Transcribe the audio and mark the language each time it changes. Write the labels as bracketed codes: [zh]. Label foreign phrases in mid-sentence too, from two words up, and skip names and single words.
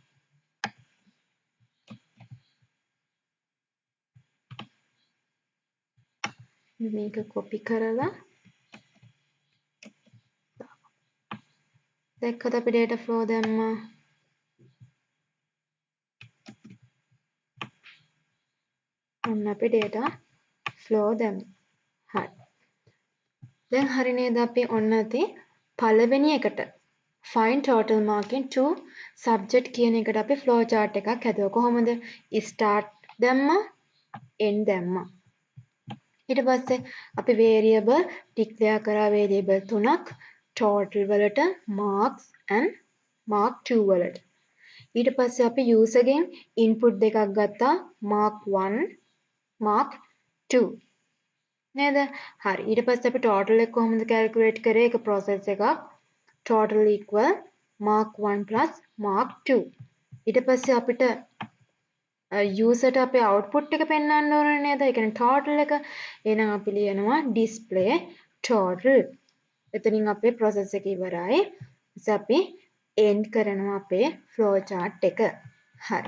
[si] මේක copy කරලා දැක්කද අපි [en] data flow [si] දැම්මා. ඔන්න අපි [en] data flow [si] දැම්මා. හරි. දැන් හරි නේද අපි ඔන්න ඇති පළවෙනි එකට [en] find total marking to subject [si] කියන එකට අපි [en] flow chart [si] එකක් හැදුවා. කොහොමද? start දැම්මා end දැම්මා. ඊට පස්සේ අපි [en] variable declare [si] කරා variable තුනක් total වලට [en] marks and mark 2 [si] වලට. ඊට පස්සේ අපි user ගෙන් input දෙකක් ගත්තා [en] mark 1 mark 2 [si] නේද? හරි. ඊට පස්සේ අපි total එක කොහොමද calculate කරේ? ඒක process එකක්. [en] total equal mark 1 plus mark 2. [si] ඊට පස්සේ අපිට user ට අපේ output එක පෙන්වන්න ඕනේ නේද? ඒ කියන්නේ total එක. එහෙනම් අපි ලියනවා [en] display total. [si] එතනින් අපේ process එක ඉවරයි. ඊට අපි end කරනවා අපේ [en] flow chart [si] එක. හරි.